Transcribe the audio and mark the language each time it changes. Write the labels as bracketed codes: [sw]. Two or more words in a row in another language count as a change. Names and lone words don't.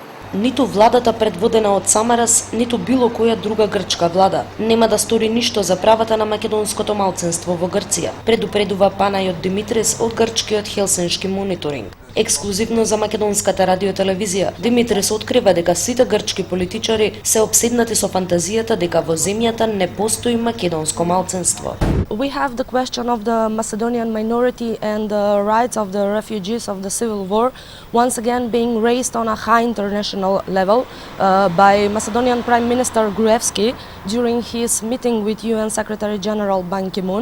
[mk] Ниту владата предводена од Самарас, ниту било која друга грчка влада нема да стори ништо за правата на македонското малцинство во Грција, предупредува Панајот Димитрис од грчкиот Хелсиншки мониторинг. Ексклузивно за Македонската радио и телевизија, Димитрис открива дека сите грчки политичари се обседнати со фантазијата дека во земјата не постои македонско малцинство. [en] We have the question of the Macedonian minority and the rights of the refugees of the civil war once again being raised on a high international level by Macedonian Prime Minister Gruevski during his meeting with UN Secretary General Ban Ki-moon.